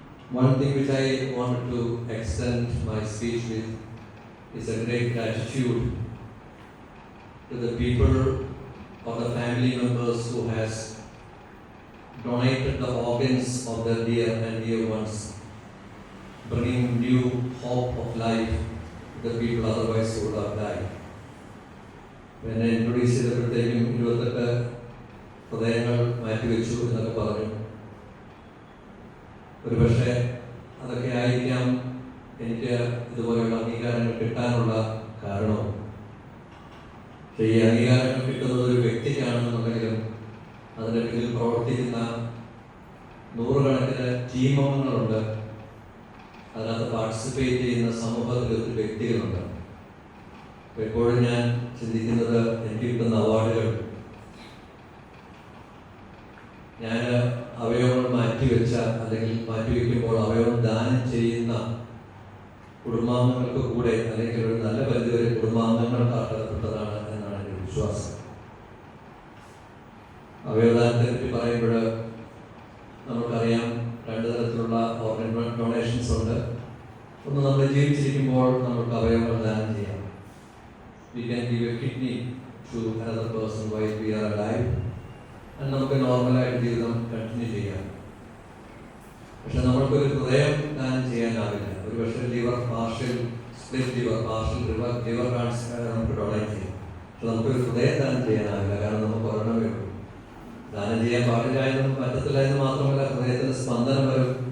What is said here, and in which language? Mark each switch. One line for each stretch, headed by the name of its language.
English: One thing which I wanted to extend my speech with is a great gratitude to the people or the family members who has donated the organs of their dear and dear ones, bringing new hope of life to the people otherwise who would have died.
Malayalam: എന്നെ introduce ചെയ്തപ്പോഴത്തേക്കും 28 ഹൃദയങ്ങൾ മാറ്റിവെച്ചു എന്നൊക്കെ പറഞ്ഞു. ഒരുപക്ഷെ അതൊക്കെ ആയിരിക്കാം എനിക്ക് ഇതുപോലെയുള്ള അംഗീകാരങ്ങൾ കിട്ടാനുള്ള കാരണവും. പക്ഷേ ഈ അംഗീകാരങ്ങൾ കിട്ടുന്നത് ഒരു വ്യക്തിക്കാണെന്നുണ്ടെങ്കിലും അതിൻ്റെ പിന്നിൽ പ്രവർത്തിക്കുന്ന നൂറുകണക്കിന് ടീം അംഗങ്ങളുണ്ട്, അതിനകത്ത് പാർട്ടിസിപ്പേറ്റ് ചെയ്യുന്ന സമൂഹത്തിൽ ഒത്തിരി വ്യക്തികളുണ്ട്. അപ്പോൾ എപ്പോഴും ഞാൻ ചിന്തിക്കുന്നത് എനിക്ക് കിട്ടുന്ന അവാർഡുകൾ ഞാൻ അവയവങ്ങൾ മാറ്റിവെച്ച അല്ലെങ്കിൽ മാറ്റിവെക്കുമ്പോൾ അവയവം ദാനം ചെയ്യുന്ന കുടുംബാംഗങ്ങൾക്ക് കൂടെ അല്ലെങ്കിൽ ഒരു നല്ല പരിധിവരെ കുടുംബാംഗങ്ങൾക്ക് അർഹതപ്പെട്ടതാണ് എന്നാണ് എൻ്റെ വിശ്വാസം. അവയവദാനത്തെ പറ്റി പറയുമ്പോൾ നമുക്കറിയാം 2 തരത്തിലുള്ള ഓർഗൻ ഡൊണേഷൻസ് ഉണ്ട്. ഒന്ന്, നമ്മൾ ജീവിച്ചിരിക്കുമ്പോൾ നമുക്ക് അവയവങ്ങൾ ദാനം ചെയ്യാം.
English: We can give a kidney to another person while we are alive, and
Malayalam: നമുക്ക് നോർമലായിട്ട് ജീവിതം കണ്ടിന്യൂ ചെയ്യാം. പക്ഷെ നമുക്കൊരു ഹൃദയം ദാനം ചെയ്യാനാവില്ല. ഒരു പക്ഷേ liver partial split liver partial liver transplant നമുക്ക് ഡൊണേറ്റ് ചെയ്യാം. പക്ഷെ നമുക്കൊരു ഹൃദയം ദാനം ചെയ്യാനാവില്ല, കാരണം നമുക്ക് ഒരെണ്ണമേ ഉള്ളൂ. ദാനം ചെയ്യാൻ പാടില്ല എന്നും പറ്റത്തില്ല എന്ന് മാത്രമല്ല, ഹൃദയത്തിന് സ്പന്ദനം വരും.